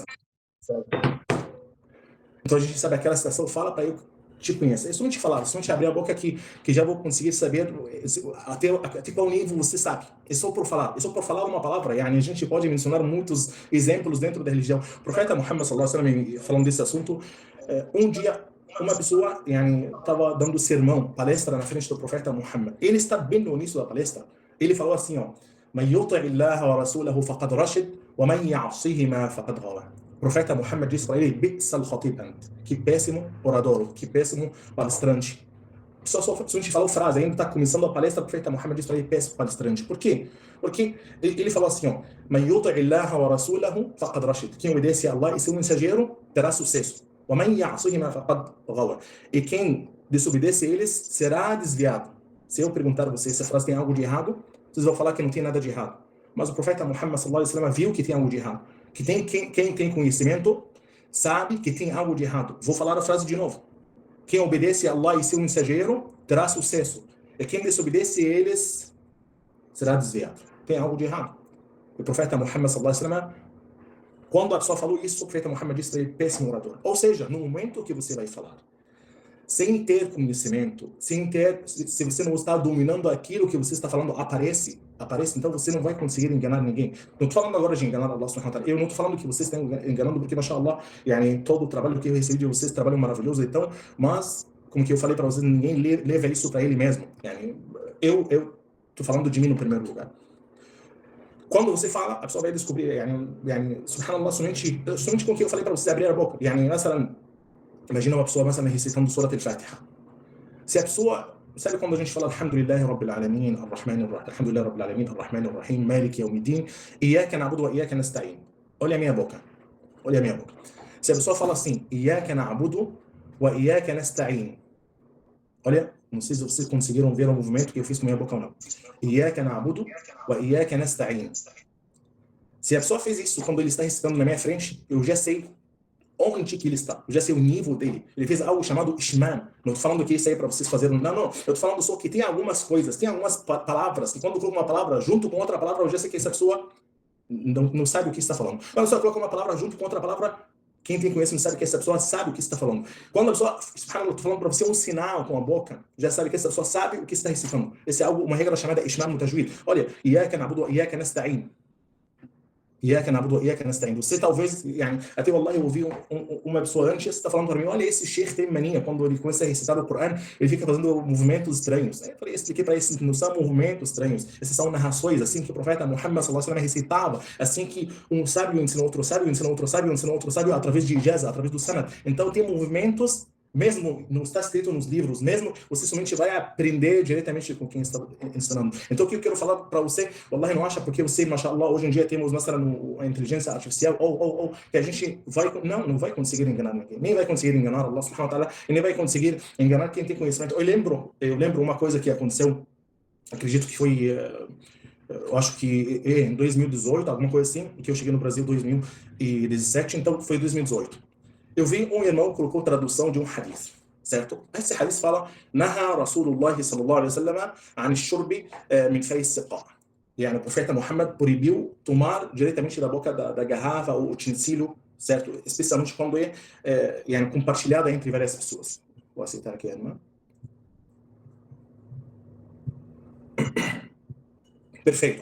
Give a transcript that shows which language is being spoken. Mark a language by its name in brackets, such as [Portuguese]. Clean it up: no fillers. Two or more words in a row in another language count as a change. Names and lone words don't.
[Portuguese] Certo? Então a gente sabe aquela situação, fala para eu te conheça. É somente falar, somente abrir a boca que já vou conseguir saber até qual nível você sabe. É só por falar uma palavra. A gente pode mencionar muitos exemplos dentro da religião. O profeta Muhammad [Arabic] صلى الله عليه وسلم, [Portuguese] falando desse assunto, um dia uma pessoa estava dando sermão, palestra na frente do profeta Muhammad. Ele está bem no início da palestra. Ele falou assim, [Arabic] "من يطع الله ورسوله فقد رشد ومن يعصهما فقد غوى." [Portuguese] O profeta Muhammad disse para ele, [Arabic] "بئس الخطيب أنت." [Portuguese] Que péssimo orador, que péssimo palestrante. Só a gente falou frase, ainda está começando a palestra, o profeta Muhammad disse para ele, péssimo palestrante. Por quê? Porque ele falou assim, [Arabic] "من يطع الله ورسوله فقد رشد." [Portuguese] Quem obedece a Allah e seu mensageiro terá sucesso. E quem desobedece eles será desviado. Se eu perguntar a vocês se a frase tem algo de errado, vocês vão falar que não tem nada de errado. mas o profeta Muhammad [Arabic] صلى الله عليه وسلم [Portuguese] viu que tem algo de errado. Que quem tem conhecimento sabe que tem algo de errado. Vou falar a frase de novo. Quem obedece a Allah e seu mensageiro terá sucesso. E quem desobedece a eles será desviado. Tem algo de errado. O profeta Muhammad [Arabic] صلى الله عليه وسلم, [Portuguese] quando a pessoa falou isso, o profeta Muhammad disse para ele, péssimo orador. Ou seja, no momento que você vai falar, sem ter conhecimento, se você não está dominando aquilo que você está falando, aparece, então você não vai conseguir enganar ninguém. Não estou falando agora de enganar [Arabic] الله سبحانه وتعالى. [Portuguese] Eu não estou falando que vocês estão enganando, porque, mashallah, todo o trabalho que eu recebi de vocês, trabalho maravilhoso, então, mas, como que eu falei para vocês, ninguém leva isso para ele mesmo. Eu estou falando de mim no primeiro lugar. Quando você fala, a pessoa vai descobrir, subhanallah, somente com o que eu falei para vocês abrir a boca. Imagina uma pessoa, recitando Surat al-Fatiha. Se a pessoa, sabe quando a gente fala [Arabic] الحمد لله رب العالمين الرحمن الرحيم الحمد لله رب العالمين الرحمن الرحيم مالك يوم الدين إياك نعبد وإياك نستعين. [Portuguese] Olha a minha boca. Se a pessoa fala assim, [Arabic] إياك نعبد وإياك نستعين. [Portuguese] Olha, não sei se vocês conseguiram ver o movimento que eu fiz com a minha boca ou não. [Arabic] إياك نعبد وإياك نستعين. [Portuguese] Se a pessoa fez isso quando ele está recitando na minha frente, eu já sei onde que ele está, eu já sei o nível dele. Ele fez algo chamado ishman. Não estou falando que isso aí para vocês fazerem, não. Eu estou falando só que tem algumas coisas, tem algumas palavras, que quando eu coloco uma palavra junto com outra palavra, eu já sei que essa pessoa não sabe o que está falando. Quando a pessoa coloca uma palavra junto com outra palavra, quem tem conhecimento sabe que essa pessoa sabe o que está falando. Quando a pessoa, eu estou falando para você um sinal com a boca, já sabe que essa pessoa sabe o que está recitando. Essa é uma regra chamada [Arabic] إشمام متجود. [Portuguese] Olha, [Arabic] إياك نعبد وإياك نستعين. [Portuguese] Você talvez, até Allah, eu ouvi uma pessoa antes, está falando para mim, olha, esse sheikh tem mania, quando ele começa a recitar o Corão, ele fica fazendo movimentos estranhos. Eu expliquei para ele, não são movimentos estranhos, esses são narrações, assim que o profeta Muhammad [Arabic] صلى الله عليه وسلم [Portuguese] recitava, assim que um sábio ensina outro sábio, ensina outro sábio, ensina outro sábio, através de ijaza, através do sanad. Então tem movimentos, mesmo não está escrito nos livros, mesmo você somente vai aprender diretamente com quem está ensinando. Então o que eu quero falar para você, wallahi, não acha porque você, mashallah, hoje em dia temos a inteligência artificial, que a gente não vai conseguir enganar ninguém, nem vai conseguir enganar [Arabic] الله سبحانه وتعالى, [Portuguese] e nem vai conseguir enganar quem tem conhecimento. Eu lembro uma coisa que aconteceu, acredito que foi, eu acho que em 2018, alguma coisa assim, que eu cheguei no Brasil em 2017, então foi 2018. Eu vi um irmão colocou tradução de um hadith, certo? Esse hadith fala: [Arabic] نهى رسول الله صلى الله عليه وسلم عن شرب من في سقاء. [Portuguese] O profeta Muhammad proibiu tomar diretamente da boca da garrafa ou utensílio, certo? Especialmente quando é compartilhada entre várias pessoas. Vou aceitar aqui, irmã. Perfeito.